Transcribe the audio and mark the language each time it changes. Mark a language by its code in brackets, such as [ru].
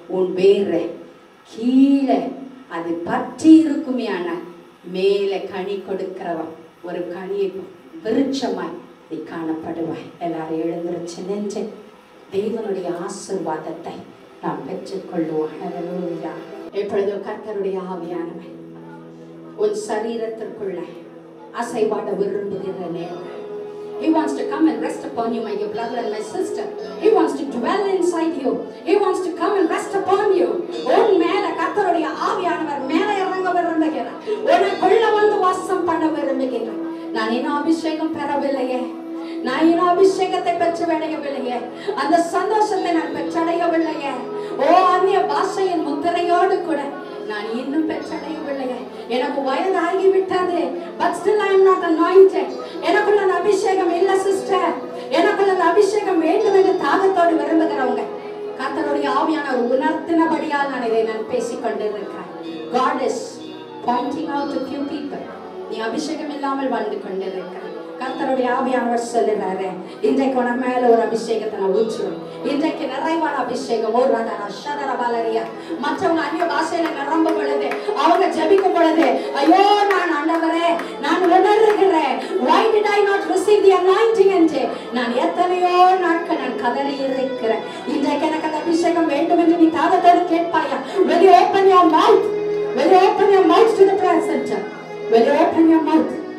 [ta] உன் வேற கீழே அது பற்றி இருக்குமே, ஆனால் மேலே கனி கொடுக்கிறவன் ஒரு கனியை விருட்சமாய் நீ காணப்படுவாய். எல்லாரும் எழுந்திருச்சு நின்று தேவனுடைய ஆசீர்வாதத்தை நாம் பெற்றுக்கொள்வோம். ஹல்லேலூயா. எப்பொழுதோ கர்த்தருடைய ஆவியானவன் உன் சரீரத்திற்குள்ள அசைவாட விரும்புகிற நேரம் [en] He wants to come and rest upon you, my dear brother and my sister. He wants to dwell inside you. He wants to come and rest upon you. [ta] உன் மேல கர்த்தருடைய ஆவியானவர் மேல இறங்க விரும்புகிறார். உனக்குள்ள வந்து வாசம் பண்ண விரும்புகிறார். நான் இன்னும் அபிஷேகம் பெறவில்லையே, நான் இன்னும் அபிஷேகத்தை பெற்றடையவில்லையே, அந்த சந்தோஷத்தை நான் பெற்றடையவில்லையே, ஓ அந்நிய பாஷையின் முத்திரையோடு கூட நான் இன்னும் பெற்றடையவில்லையே, எனக்கு வயதாகி விட்டது, [en] but still I am not anointed. [ta] எனக்குள்ள அந்த அபிஷேகம் இல்ல சிஸ்டர், எனக்குள்ள அந்த அபிஷேகம் வேண்டும் என்று தாகத்தோடு விரும்புகிறவங்க கர்த்தருடைய ஆவியானவர் உணர்த்தினபடியால் நான் பேசிக் கொண்டிருக்கிறேன். [en] God is pointing out to few people. [ta] நீ அபிஷேகம் இல்லாமல் வாழ்ந்து கொண்டிருக்கிறாய். கர்த்தருடைய ஆவியானவர் சொல்லுறாரு, இன்றைக்கு உனக்கு மேல ஒரு அபிஷேகத்தை நான் ஊற்றுவேன். இன்றைக்கு நிறைவான அபிஷேகம். ஒரு ரதரஷதரபலரியா மற்றவங்க அந்நிய பாஷையில நிரம்பும் பொழுது, அவங்க ஜெபிக்கும் பொழுது, ஐயோ நான் ஆண்டவரே நான் உணர்கிறேன், [en] why did I not receive the anointing [ta] என்று நான் எத்தனையோ நாட்கள் நான் கதறி இருக்கிறேன். இன்றைக்கு எனக்கு அந்த அபிஷேகம் வேண்டும் என்று நீ தாகத்தோடு கேட்பாயா? [en] Will you open your mouth? Will you open your mouth to the prayer center? Will you open your mouth?